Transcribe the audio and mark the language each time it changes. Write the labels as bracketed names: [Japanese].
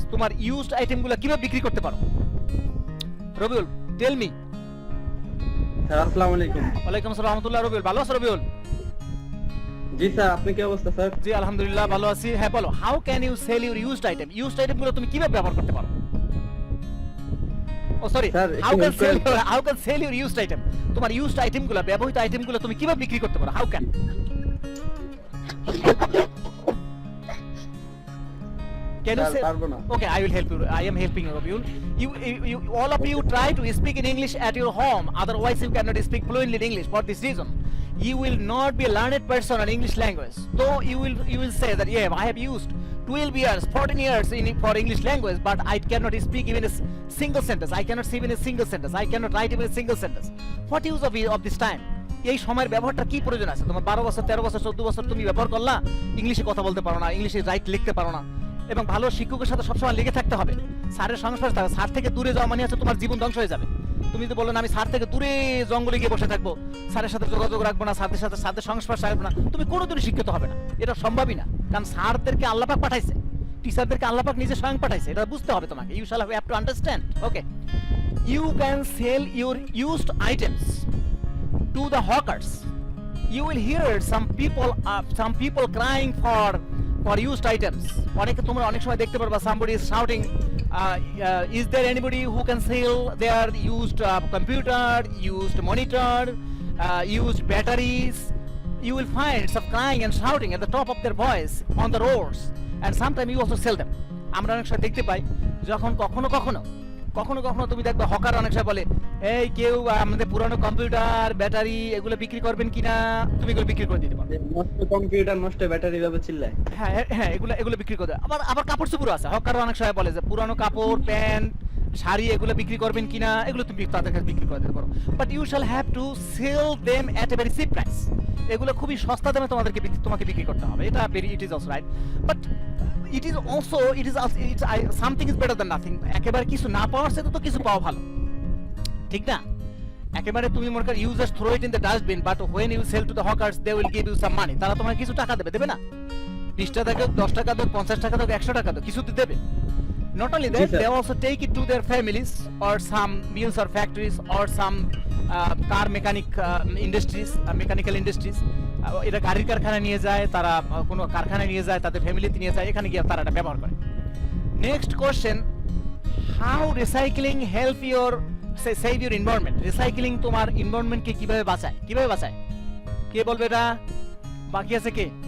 [Bangla] তোমার used item গুলো কিভাবে বিক্রি করতে পারো? [English] Rabiul, tell me. [Bangla] স্যার আসসালামু আলাইকুম। ওয়ালাইকুম আসসালাম রাহমাতুল্লাহ। রবিউল, ভালো আছো রবিউল? জি স্যার, আপনি কি অবস্থা স্যার? জি আলহামদুলিল্লাহ ভালো আছি। হ্যাঁ বলো, [English] how can you sell your used item? [Bangla] used item গুলো তুমি কিভাবে ব্যবহার করতে পারো? [English] Oh sorry, how can sell your used item? [Bangla] তোমার used item গুলো, ব্যবহৃত আইটেম গুলো তুমি কিভাবে বিক্রি করতে পারো? [English] how can? Can you say? Okay, I will help you. I am helping you, Rabiul. You all of you try to speak in English at your home. Otherwise, you cannot speak fluently in English. For this reason, you will not be a learned person in English language. Though you will say that I have used 12 years, 14 years for English language, but I cannot speak even a single sentence. I cannot say even a single sentence. I cannot write even a single sentence. What use of this time? [Bangla] এই সময়ের ব্যবহারটা কি প্রয়োজন আছে? তোমার 12 বছর, 13 বছর, 14 বছর তুমি ব্যবহার করলা, ইংলিশে কথা বলতে পারো না, ইংলিশে রাইট লিখতে পারো না, এবং ভালো শিক্ষকের সাথে সবসময় লেগে থাকতে হবে, স্যারের সংস্পর্শে থাকবে। স্যার থেকে দূরে যাওয়া মানে হচ্ছে তোমার জীবন ধ্বংস হয়ে যাবে। তুমি যদি বলো না আমি স্যার থেকে দূরে জঙ্গলে গিয়ে বসে থাকবো, স্যারের সাথে যোগাযোগ রাখবো না, স্যারদের সংস্পর্শে আসবো না, তুমি কোনোদিনই শিক্ষিত হবে না। এটা সম্ভবই না, কারণ স্যারদেরকে আল্লাহ পাক পাঠাইছে, টিচারদেরকে আল্লাহ পাক নিজে স্বয়ং পাঠাইছে। এটা বুঝতে হবে তোমাকে। [English] You shall have to understand. Okay, you can sell your used items to the hawkers. You will hear some people crying for used items. [Bangla] তোমরা অনেক সময় দেখতে পারবা [English] somebody is shouting, is there anybody who can sell their used computer, used monitor, used batteries? You will find some crying and shouting at the top of their voice on the roads, and sometimes you also sell them. [Bangla] আমরা অনেক সময় দেখতে পাই যখন কখনো কখনো কখনো তুমি দেখবে হকার অনেক সময় বলে এই কেউ আমাদের পুরানো কম্পিউটার ব্যাটারি এগুলো বিক্রি করবেন কিনা, তুমি এগুলো বিক্রি করে দিতে পারো। নষ্ট কম্পিউটার নষ্ট ব্যাটারি ভাবে চিল্লায়। হ্যাঁ হ্যাঁ, এগুলো এগুলো বিক্রি করে দেয়। আবার আবার কাপড় চোপড় আছে, হকার অনেক সময় বলে যে পুরানো কাপড় প্যান্ট শাড়ি এগুলো বিক্রি করবেন কিনা, এগুলো তুমি তাদের কাছে বিক্রি করে দিতে পারো। [English] But you shall have to sell them at a very cheap price. [Bangla] এগুলো খুবই সস্তা দামে তোমাকে বিক্রি করতে হবে, [English] এটা very it is also right. But it is also something is better than nothing. [Bangla] একেবারে কিছু না পাওয়ার সাথে তো কিছু পাওয়া ভালো, ঠিক না? একেবারে তুমি মনে করো [English] You just throw it in the dustbin, but when you sell to the hawkers they will give you some money. [Bangla] তারা তোমাকে কিছু টাকা দেবে, দেবে না? 20 টাকা দাও, 10 টাকা দাও, 50 টাকা দাও, 100 টাকা দাও, কিছু তো দেবে। [English] Not only that, Yes, sir. they also take it to their families or some mills or factories or some car mechanic industries, mechanical industries. [Bangla] এটা গাড়ির কারখানায় নিয়ে যায়, তারা কোনো কারখানায় নিয়ে যায়, তাদের ফ্যামিলিতে নিয়ে যায়, এখানে গিয়ে তারা এটা ব্যবহার করে। [English] Next question, how recycling help your save your environment? [Bangla] Recycling তোমার এনভায়রনমেন্টকে কিভাবে বাঁচায়? কিভাবে বাঁচায়? কে বলবে এটা? বাকি আছে কে?